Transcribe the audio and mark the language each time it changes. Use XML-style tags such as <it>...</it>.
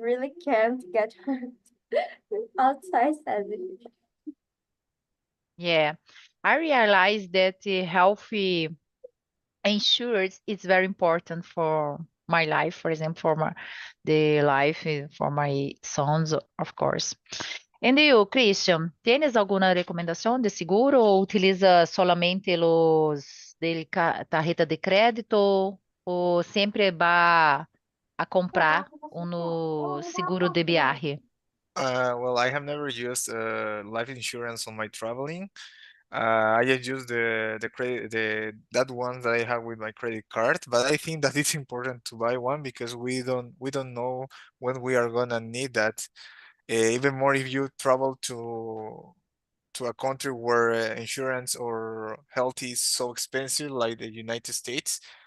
<en>really can't get hurt outside SESI. Yeah. I realize that healthy insurance is very important for my life, for example, for the life for my sons, of course. And you, Christian,</en> <es>¿tienes alguna recomendación de seguro o utiliza solamente los de tarjeta de crédito o siempre va a comprar un seguro de viaje?</es> <en>Well, I have never used life insurance on my traveling. I just use the credit that one that I have with my credit card, but I think that it's important to buy one because we don't know when we are gonna need that. Even more if you travel to a country where insurance or health is so expensive, like the United States.</en>